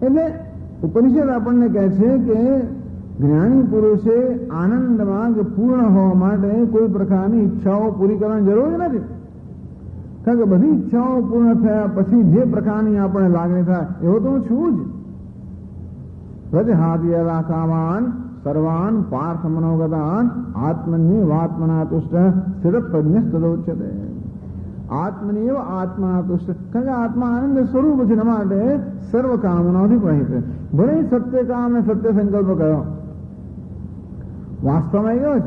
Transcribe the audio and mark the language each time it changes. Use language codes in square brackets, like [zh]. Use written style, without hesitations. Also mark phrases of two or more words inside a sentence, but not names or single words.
[gu] એટલે ઉપનિષદ આપણને કહે છે કે જ્ઞાની પુરુષે આનંદમાં કે પૂર્ણ હોવા માટે કોઈ પ્રકારની ઈચ્છાઓ પૂરી કરવાની જરૂર નથી. કારણ કે બધી ઈચ્છાઓ પૂર્ણ થયા પછી જે પ્રકારની આપણે લાગણી થાય એવો તો હું છું જ. [sa] પ્રજહાદ્યલા કામાન સર્વાન પાર્થ મનોગતાન આત્મન્યવાત્મના તુષ્ટ સ્થિર પ્રજ્ઞસ્તદોચ્યતે. આત્મનિયવ આત્મના તુષ્ટ. [gu] કારણ કે આત્મા આનંદ સ્વરૂપ છે, માટે સર્વ કામનાઓથી રહિત છે. ભલે સત્ય કામ ને સત્ય સંકલ્પ કયો, વાસ્તવમાં એ કેવો છે?